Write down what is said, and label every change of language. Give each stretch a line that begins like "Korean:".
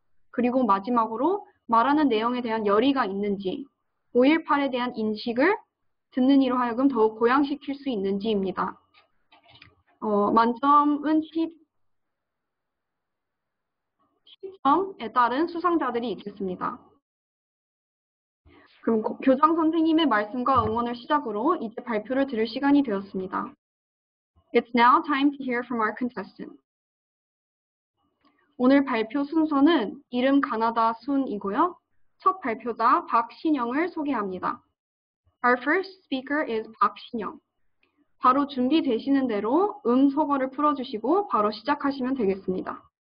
Korean: 그리고 마지막으로 말하는 내용에 대한 열의가 있는지, 5.18에 대한 인식을 듣는 이로 하여금 더욱 고양시킬 수 있는지입니다. 만점은 10점에 따른 수상자들이 있겠습니다. 그럼 교장 선생님의 말씀과 응원을 시작으로 이제 발표를 들을 시간이 되었습니다.
English: It's now time to hear from our contestant.
Korean: 오늘 발표 순서는 이름 가나다 순이고요. 첫 발표자 박신영을 소개합니다.
English: Our first speaker is 박신영.
Korean: 바로 준비되시는 대로 소거를 풀어주시고 바로 시작하시면 되겠습니다.